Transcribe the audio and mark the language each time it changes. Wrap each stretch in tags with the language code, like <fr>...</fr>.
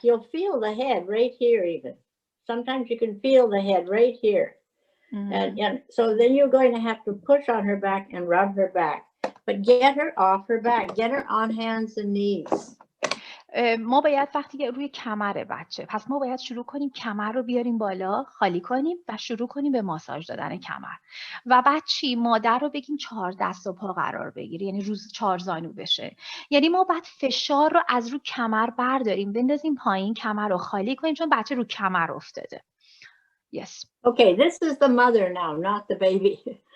<en>You'll feel the head right here even. Sometimes you can feel the head right here. And so then you're going to have to push on her back and rub her back. But get her off her back. Get her on hands and knees.</en> <fa>ما باید وقتی که روی کمر بچه، پس ما باید شروع کنیم کمر رو بیاریم بالا، خالی کنیم و شروع کنیم به ماساژ دادن کمر. و بعد چی؟ مادر رو بگیم 4 دست و پا قرار بگیره، یعنی روز 4 زانو بشه. یعنی ما باید فشار رو از رو کمر برداریم، بندازیم پایین، کمر رو خالی کنیم، چون بچه رو کمر افتاده.</fa> <en>Yes. Okay, this is the mother now, not the baby.</en>